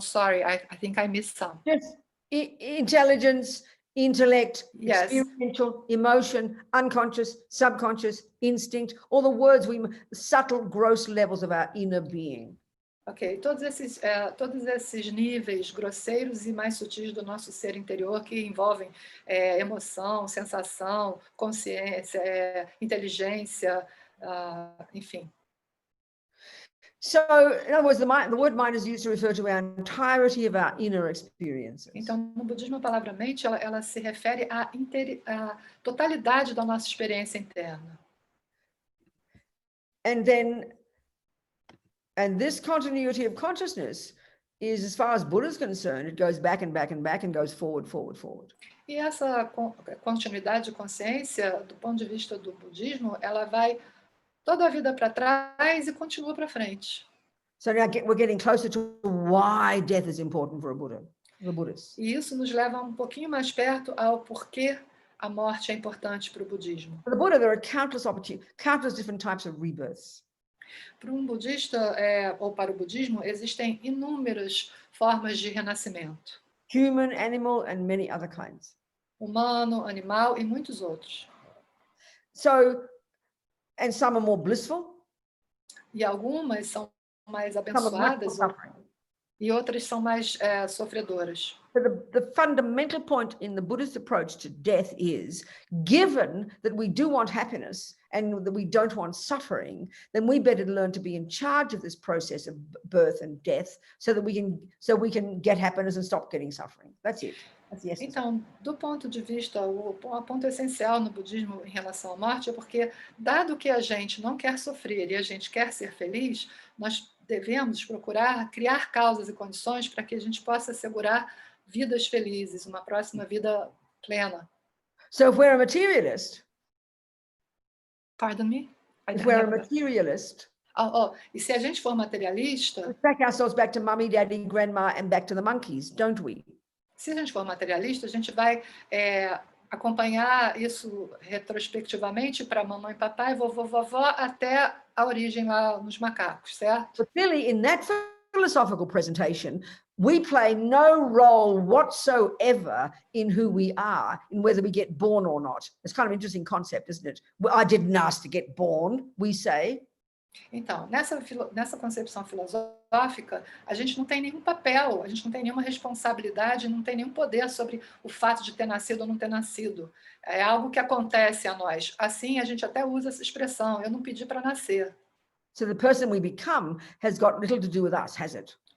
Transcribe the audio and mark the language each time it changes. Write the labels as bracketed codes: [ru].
[en] Sorry, I think I missed some. Yes. Intelligence, intellect, yes. Experiential, emotion, unconscious, subconscious, instinct, all the words, subtle, gross levels of our inner being. [pt] Ok, todos esses níveis grosseiros e mais sutis do nosso ser interior que envolvem emoção, sensação, consciência, inteligência, enfim. [en] So, in other words, the word mind is used to refer to our entirety of our inner experiences. [pt] Então, no budismo, a palavra mente, ela se refere à totalidade da nossa experiência interna. [en] And this continuity of consciousness is, as far as Buddha is concerned, it goes back and back and back and goes forward, forward, forward. [pt] E essa continuidade de consciência, do ponto de vista do budismo, ela vai toda a vida para trás e continua para frente. [en] So now we're getting closer to why death is important for a Buddha, the Buddhists. [pt] E isso nos leva um pouquinho mais perto ao porquê a morte é importante para o budismo. [en] For the Buddha, there are countless different types of rebirths. [pt] Para um budista, ou para o budismo, existem inúmeras formas de renascimento. [en] Human, animal, and many other kinds. [pt] Humano, animal e muitos outros. [en] So, and some are more blissful. [pt] E algumas são mais [en] Some are much more [pt] abençoadas [en] suffering. [pt] e outras são mais sofredoras. [en] So the fundamental point in the Buddhist approach to death is, given that we do want happiness and that we don't want suffering, then we better learn to be in charge of this process of birth and death so that we can get happiness and stop getting suffering. That's it. That's the essence. [pt] Então, do ponto de vista, o ponto essencial no budismo em relação à morte é porque, dado que a gente não quer sofrer e a gente quer ser feliz, nós devemos procurar criar causas e condições para que a gente possa assegurar vidas felizes, uma próxima vida plena. [en] So if we're a materialist, Pardon me? if we're a materialist, [pt] e se a gente for materialista, [en] we back ourselves back to mummy, daddy, grandma, and back to the monkeys, don't we? [pt] se a gente for materialista, a gente vai acompanhar isso retrospectivamente para mamãe, papai, vovô, vovó, até a origem lá nos macacos, certo? [en] But clearly, in that philosophical presentation, we play no role whatsoever in who we are, in whether we get born or not. It's kind of an interesting concept, isn't it? Well, I didn't ask to get born, we say. [pt] Então, nessa concepção filosófica, a gente não tem nenhum papel, a gente não tem nenhuma responsabilidade, não tem nenhum poder sobre o fato de ter nascido ou não ter nascido. É algo que acontece a nós. Assim, a gente até usa essa expressão, eu não pedi para nascer. [en] So the person we become has got little to do with us, has it?